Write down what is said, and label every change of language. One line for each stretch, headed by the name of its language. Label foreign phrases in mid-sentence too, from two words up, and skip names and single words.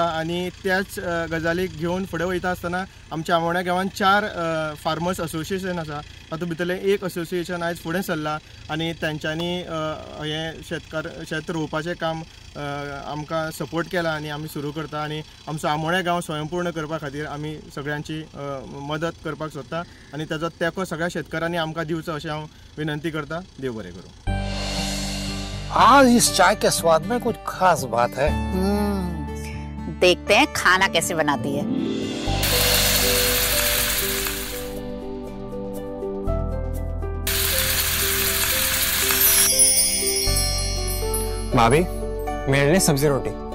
Konkani: आनी त्याच गजालीक घेवन फुडें वयता आसतना आमच्या आमोण्या गांवांत 4
English: farmers association
Konkani: आसा, तातूंत भितरलें एक असोसिएशन आयज फुडें सरलां आनी तांच्यांनी हें शेत रोवपाचें काम आमकां सपोर्ट केला आनी आमी सुरू करता। आनी आमचो आमोण्या गांव स्वयंपूर्ण करपा खातीर आमी सगळ्यांची मदत करपाक सोदता आनी ताजो तेंको सगळ्या शेतकारांनी आमकां दिवचो अशें हांव विनंती करता। देव बरें करूं।
Hindi: आज इस चाय के स्वाद में कुछ खास बात है। देखते हैं खाना कैसे बनाती है। भाभी, मेरे लिए सब्जी रोटी।